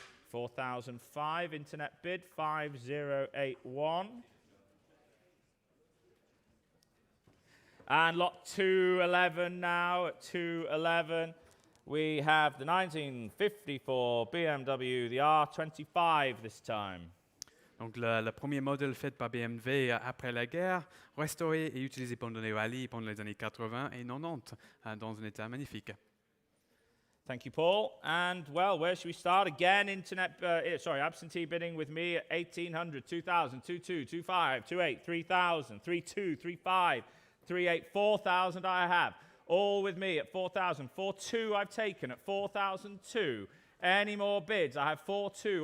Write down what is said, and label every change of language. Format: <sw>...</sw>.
<en>4,005 internet bid 5081. And lot 211 now at 211. We have the 1954 BMW, the R25 this time.</en> <fr>Donc le premier modèle fait par BMW après la guerre, restauré et utilisé pendant les rallyes pendant les années 80 et 90 dans un état magnifique.</fr> <en>Thank you, Paul. And, well, where should we start? Again, absentee bidding with me at 1,800, 2,000, 2,200, 2,500, 2,800, 3,000, 3,200, 3,500, 3,800, 4,000 I have. All with me at 4,000. 4,200 I've taken at 4,002. Any more bids? I have 4,200.</en>